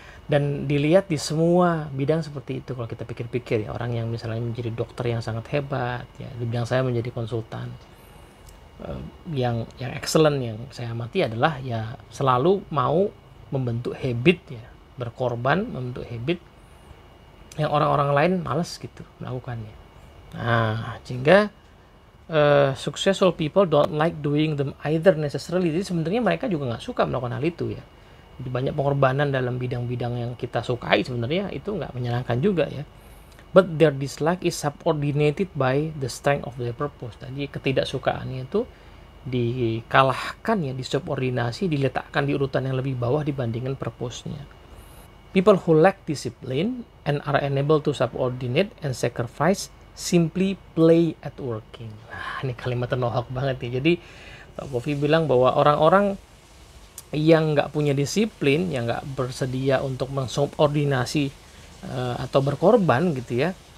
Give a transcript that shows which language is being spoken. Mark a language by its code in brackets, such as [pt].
[id] Dan dilihat di semua bidang seperti itu kalau kita pikir-pikir ya, orang yang misalnya menjadi dokter yang sangat hebat ya, di bidang saya menjadi konsultan, yang excellent yang saya amati adalah ya selalu mau membentuk habit ya, berkorban membentuk habit yang orang-orang lain malas gitu melakukannya. [en] Nah, sehingga successful people don't like doing them either necessarily. [id] Jadi sebenarnya mereka juga nggak suka melakukan hal itu ya. Jadi banyak pengorbanan dalam bidang-bidang yang kita sukai sebenarnya itu nggak menyenangkan juga ya. [en] But their dislike is subordinated by the strength of their purpose. [id] Jadi ketidaksukaannya itu dikalahkan ya, disubordinasi, diletakkan di urutan yang lebih bawah dibandingkan purpose-nya. [en] People who lack discipline and are unable to subordinate and sacrifice simply play at working. [id] Nah, ini kalimat ternohok banget ya. Jadi Pak Covey bilang bahwa orang-orang yang nggak punya disiplin, yang nggak bersedia untuk mensubordinasi atau berkorban gitu ya,